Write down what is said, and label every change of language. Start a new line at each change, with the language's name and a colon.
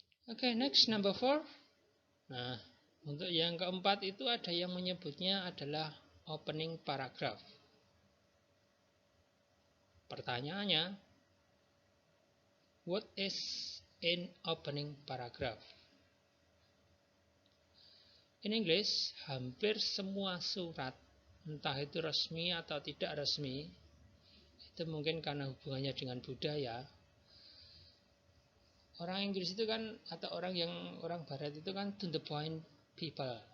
English: Oke, next number 4.
Indonesian: Nah, untuk yang keempat itu ada yang menyebutnya adalah opening paragraph.
English: Pertanyaannya, what is an opening paragraph? In English,
Indonesian: hampir semua surat, entah itu resmi atau tidak resmi, itu mungkin karena hubungannya dengan budaya. Orang Inggris itu kan, atau orang Barat itu kan to the point people.